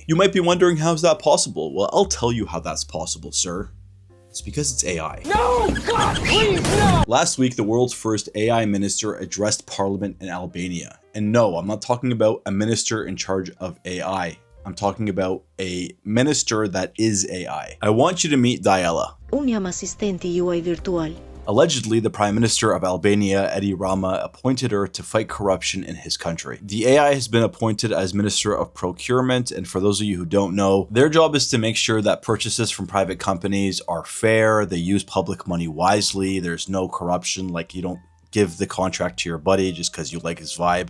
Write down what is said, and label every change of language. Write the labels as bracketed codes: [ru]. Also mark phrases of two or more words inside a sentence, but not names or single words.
[en] You might be wondering, how is that possible? Well, I'll tell you how that's possible, sir. It's because it's AI. No! God, please, no! Last week, the world's first AI minister addressed Parliament in Albania. And no, I'm not talking about a minister in charge of AI. I'm talking about a minister that is AI. I want you to meet Diella. [sq] Unë jam asistenti juaj virtual. [en] Allegedly, the Prime Minister of Albania, Edi Rama, appointed her to fight corruption in his country. The AI has been appointed as Minister of Procurement, and for those of you who don't know, their job is to make sure that purchases from private companies are fair, they use public money wisely, there's no corruption, like you don't give the contract to your buddy just because you like his vibe.